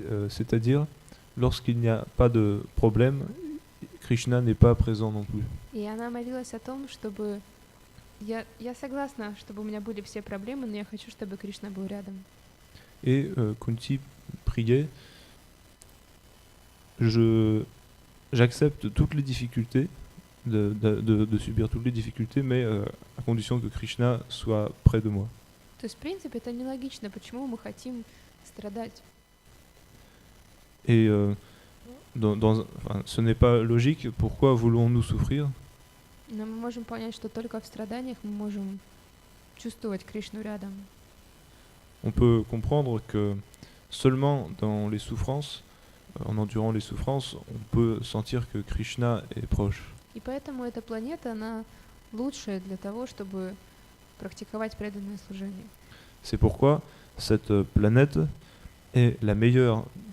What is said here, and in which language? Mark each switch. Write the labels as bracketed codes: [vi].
[fr] C'est-à-dire, lorsqu'il n'y a pas de problème, Krishna n'est pas présent non plus. [ru] И она молилась о том, чтобы... Я согласна, чтобы у меня были все проблемы, но я хочу, чтобы Кришна был рядом. [fr] Et Kunti priait, j'accepte toutes les difficultés, de subir toutes les difficultés, mais à condition que Krishna soit près de moi. [ru] То есть, в принципе, это нелогично, почему мы хотим страдать. [fr] Et enfin, ce n'est pas logique, pourquoi voulons-nous souffrir? [ru] Но мы можем понять, что только в страданиях мы можем чувствовать Кришну рядом. [fr] On peut comprendre que seulement dans les souffrances, en endurant les souffrances, on peut sentir que Krishna est proche. [ru] И поэтому эта планета, она лучшая для того, чтобы практиковать преданное служение. [fr] C'est pourquoi cette planète est la meilleure,